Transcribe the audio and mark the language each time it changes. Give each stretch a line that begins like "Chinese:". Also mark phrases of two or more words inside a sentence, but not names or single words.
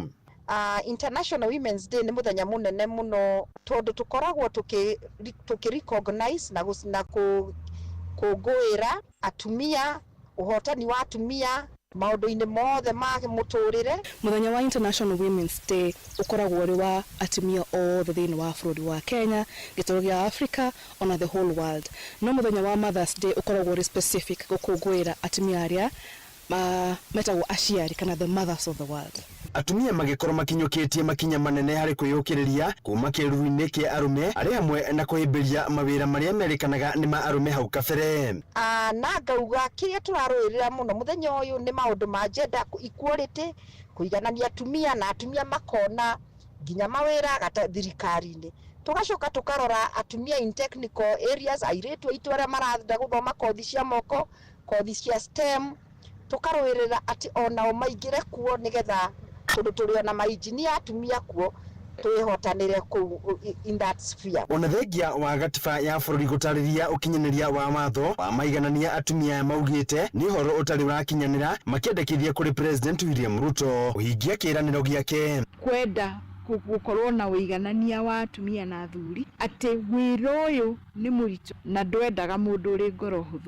Kikuyu: International Women's Day nĩ mũthenya mũnene mũno tondũ tũkoragwo tũkĩ-recognize na kũngũĩra atumia ũhotani wa atumia maũndũ-inĩ mothe ma mũtũrĩre. Mũthenya wa International Women's Day ũkoragwo ũrĩ wa atumia othe thĩinĩ wa bũrũri wa Kenya, gĩtaro gĩa Africa, ona
English: the whole world.
Kikuyu: No mũthenya wa Mother's Day ũkoragwo ũrĩ specific gũkũngũĩra atumia arĩa metagwo aciari kana
English: the mothers of the world.
Kikuyu: Atumia magĩkorwo makinyũkĩtie makinya manene harĩ kwĩyũkĩrĩria kuma kĩruru-inĩ kĩa arũme arĩ hamwe na kũhĩmbĩria mawĩra marĩa merĩkanaga nĩ ma arũme hau kabere. Na ngauga kĩrĩa tũrarũĩrĩra mũno mũthenya ũyũ nĩ maũndũ ma
English: gender equality,
Kikuyu: kũiganania atumia na atumia makona nginya mawĩra thirikari-inĩ. Tugacoka tukarora atumia
English: in technical areas,
Kikuyu: airĩtu aitũ arĩa marenda gũthoma kothi cia moko, kothi cia STEM, tukarũĩrĩra atĩ onao maingĩre kuo nĩgetha tondũ tũrĩ ona mainjinia atumia kuo twĩhotanĩre kũu
English: in that sphere.
Kikuyu: Ona thengia wa gatiba ya bũrũri gũtarĩria ũkinyanĩria wa watho wa maiganania atumia maugĩte nĩ ũhoro ũtarĩ ũrakinyanĩra makĩendekithia kũrĩ President William Ruto ũhingia kĩĩranĩro gĩake kwenda gũkorwo na ũiganania wa atumia na athuri atĩ wĩra ũyũ nĩ mũritũ na ndwendaga mũndũ ũrĩ ngoro hũthũ.